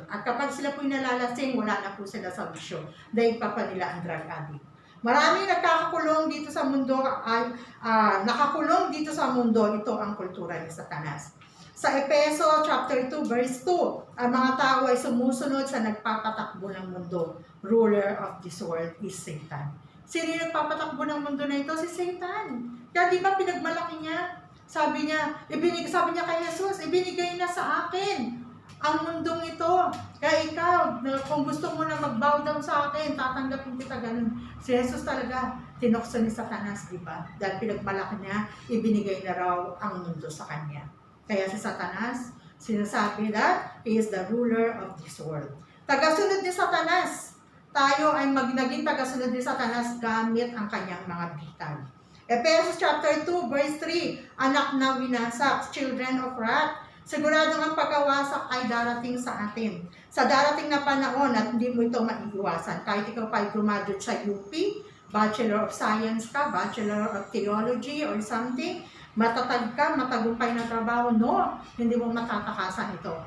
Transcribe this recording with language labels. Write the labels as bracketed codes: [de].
[tl] At kapag sila po nalalasing, wala na po sila sa bisyo. Dahil pa nila ang drug addict. Maraming nagkakakulong dito sa mundo ay nakakulong dito sa mundo. Ito ang kultura ni Satanas. Sa Efeso chapter 2 verse 2, ang mga tao ay sumusunod sa nagpapatakbo ng mundo. [en] Ruler of this world is Satan. [tl] Sino yung nagpapatakbo ng mundo na ito? Si Satan. Kaya di ba pinagmalaki niya? Sabi niya kay Jesus, ibinigay na sa akin ang mundong ito. Kaya ikaw, kung gusto mo na mag-bow down sa akin, tatanggapin kita ganun. Si Jesus talaga, tinokso ni Satanas, di ba? Dahil pinagmalaki niya, ibinigay na raw ang mundo sa kanya. Kaya si Satanas, sinasabi [en] that he is the ruler of this world. [tl] Tagasunod ni Satanas. Tayo ay naging tagasunod ni Satanas gamit ang kanyang mga bitag. Ephesians chapter 2 verse 3, anak na winasak, [en] children of wrath. [tl] Sigurado ang pagkawasak ay darating sa atin. Sa darating na panahon at hindi mo ito maiiwasan. Kahit ikaw pa ay graduate sa UP, Bachelor of Science ka, Bachelor of Theology or something, matatag ka, matagumpay na trabaho, no, hindi mo matatakasan ito.